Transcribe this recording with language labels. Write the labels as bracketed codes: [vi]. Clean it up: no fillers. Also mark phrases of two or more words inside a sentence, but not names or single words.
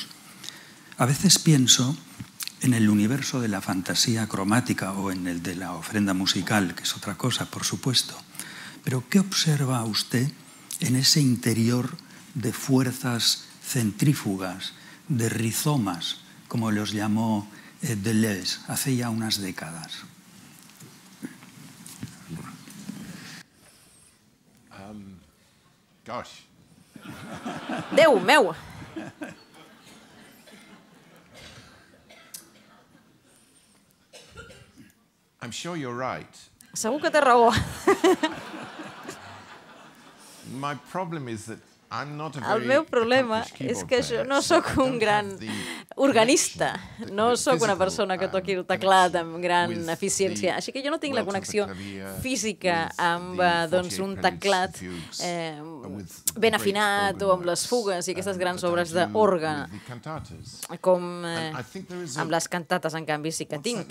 [es] A veces pienso en el universo de la fantasía cromática o en el de la ofrenda musical, que es otra cosa, por supuesto. Pero ¿qué observa usted en ese interior de fuerzas centrífugas, de rizomas, como los llamó Deleuze hace ya unas décadas? [ca] Déu meu! [en] I'm sure you're right. [ca] Segur que té raó. [en] My problem is that [ca] El meu problema és que jo no sóc un gran organista, no sóc una persona que toqui el teclat amb gran eficiència, així que jo no tinc la connexió física amb un teclat ben afinat o amb les fugues i aquestes grans obres d'orgue, com amb les cantates, en canvi, sí que tinc.